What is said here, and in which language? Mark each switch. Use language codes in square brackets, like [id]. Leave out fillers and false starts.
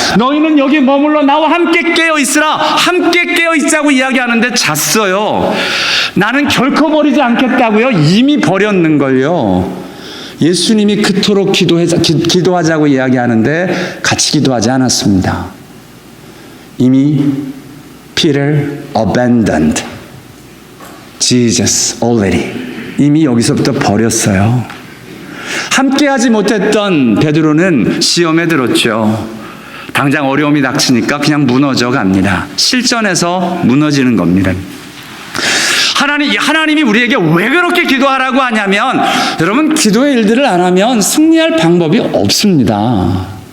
[ko] 너희는 여기 머물러 나와 함께 깨어 있으라. 함께 깨어 있자고 이야기하는데 잤어요. 나는 결코 버리지 않겠다고요. 이미 버렸는걸요. 예수님이 그토록 기도하자고 이야기하는데 같이 기도하지 않았습니다. 이미 [en] Peter abandoned Jesus already. [ko] 이미 여기서부터 버렸어요. 함께하지 못했던 베드로는 시험에 들었죠. 당장 어려움이 닥치니까 그냥 무너져 갑니다. 실전에서 무너지는 겁니다. 하나님이 우리에게 왜 그렇게 기도하라고 하냐면, 여러분, 기도의 일들을 안 하면 승리할 방법이 없습니다.